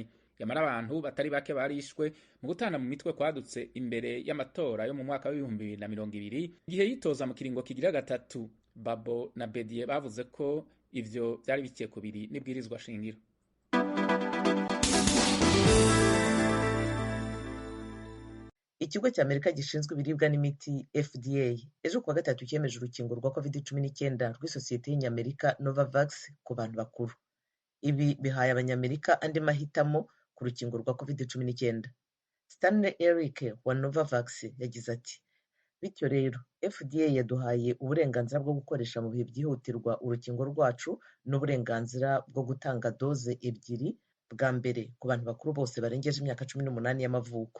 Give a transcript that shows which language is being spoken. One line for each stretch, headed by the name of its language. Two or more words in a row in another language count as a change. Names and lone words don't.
Rundi: Yamara abantu batari bake barishwe mu gutana mu mitwe kwadutse imbere y'amatora yo mu mwaka w'ibihumbi 2020 igihe yitoza mu kiringo kigira gatatu. Gbagbo na Bédié bavuze ko ivyo byari bikiye kubiri n'ibwirizwa shingiro.
Kinyarwanda: Ikigo cy'Amerika gishinzwe ibiribwa n'imiti FDA ejo kuwa gatatu cyemeje urukingo rwa COVID-19 rw'isosiyeti y'Amerika Novavax ku bantu bakuru. Ibi bihaye abanyamerika andi mahitamo ku rukingo rwa COVID-19. Stanley Eric wa Novavax yagize ati: bityo rero FDA yaduhaye uburenganzira bwo gukoresha mu bihe byihutirwa urukingo rwacu n'uburenganzira bwo gutanga doze ebyiri bwa mbere ku bantu bakuru bose barengeje imyaka 18 y'amavuko.